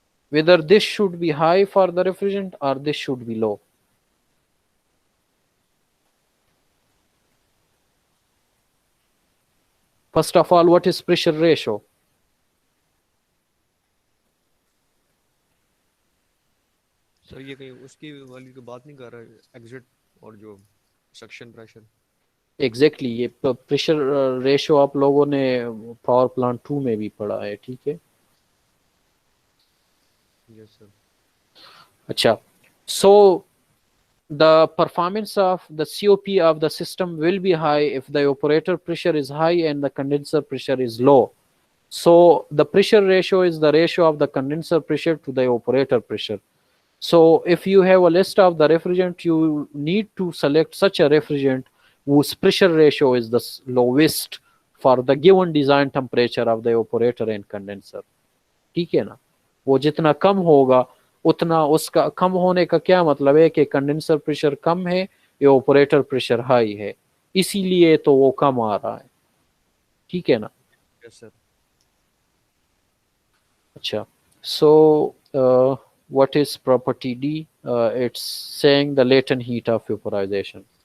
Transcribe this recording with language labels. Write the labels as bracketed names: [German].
[English] Whether this should be high for the refrigerant or this should be low. First of all, what is pressure ratio? [Hindi] Sir ये कहीं उसकी वाली तो बात नहीं कर रहा है, एग्जिट और जो सक्शन प्रेशर। एग्जैक्टली ये प्रेशर रेशियो आप लोगों ने पावर प्लांट 2 में भी पढ़ा है, ठीक है? Yes sir. [English] अच्छा, so the performance of the COP of the system will be high if the operator pressure is high and the condenser pressure is low. So the pressure ratio is the ratio of the condenser pressure to the operator pressure. So if you have a list of the refrigerant, you need to select such a refrigerant whose pressure ratio is the lowest for the given design temperature of the operator and condenser. [Hindi] ठीक है ना? वो जितना कम होगा उतना उसका कम होने का क्या मतलब है कि कंडेंसर प्रेशर कम है या ऑपरेटर प्रेशर हाई है, इसीलिए तो वो कम आ रहा है, ठीक है ना? Yes sir. [English] अच्छा, so what is property D? It's saying the latent heat of vaporization.